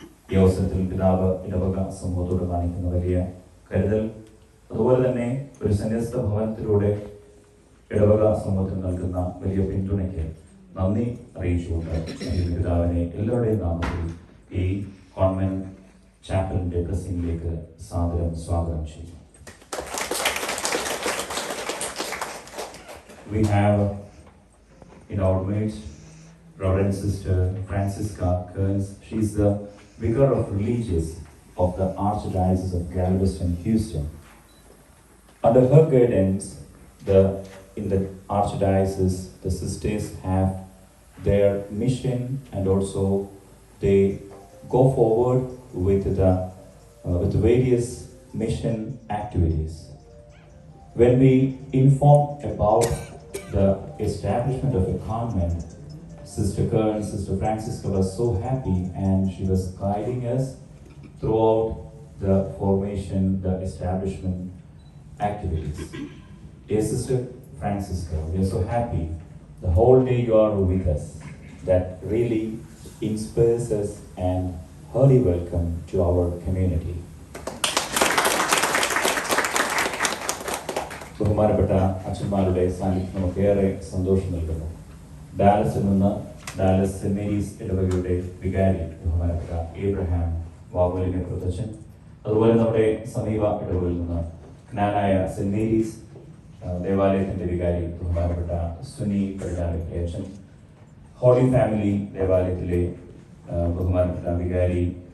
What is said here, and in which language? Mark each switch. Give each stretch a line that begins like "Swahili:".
Malayalam: ഈ അവസരത്തിൽ പിതാവ് ഇടവക സമൂഹത്തോട് കാണിക്കുന്ന വലിയ കരുതൽ, അതുപോലെ തന്നെ ഒരു സന്യസ്ത ഭവനത്തിലൂടെ ഇടവക സമൂഹത്തിൽ നൽകുന്ന വലിയ പിന്തുണയ്ക്ക് നന്ദി അറിയിച്ചുകൊണ്ട് പിതാവിനെ എല്ലാവരുടെയും നാമത്തിൽ ഈ കോൺവെന്റ് ചാപ്പലിന്റെ ബ്ലെസ്സിംഗിലേക്ക് സാദരം സ്വാഗതം ചെയ്യുന്നു.
English: We have in our midst Reverend Sister Francisca Kearns. She's the vicar of religious of the Archdiocese of Galveston, Houston. Under her guidance, in the Archdiocese, the sisters have their mission and also they go forward with various mission activities. When we inform about the establishment of a convent, Sister Kearns, Sister Francisca was so happy and she was guiding us throughout the formation, the establishment activities. Dear Sister Francisca, we are so happy the whole day you are with us. That really inspires us and hearty welcome to our community.
Malayalam: ബഹുമാനപ്പെട്ട അച്ഛന്മാരുടെ സാന്നിധ്യം നമുക്കേറെ സന്തോഷം നൽകുന്നു. ഡാലസിൽ നിന്ന് Dallas saint Mary's ഇടവകയുടെ വികാരി ബഹുമാനപ്പെട്ട ഏബ്രഹാം വാവോലിനെ പ്രത്യക്ഷൻ, അതുപോലെ നമ്മുടെ സമീപ ഇടവകയിൽ നിന്ന് ജ്ഞാനായ സെന്റ് മേരീസ് ദേവാലയത്തിന്റെ വികാരി ബഹുമാനപ്പെട്ട സുനി പരിചാലക്കയച്ചൻ, ഹോളി ഫാമിലി ദേവാലയത്തിലെ ബഹുമാനപ്പെട്ട വികാരി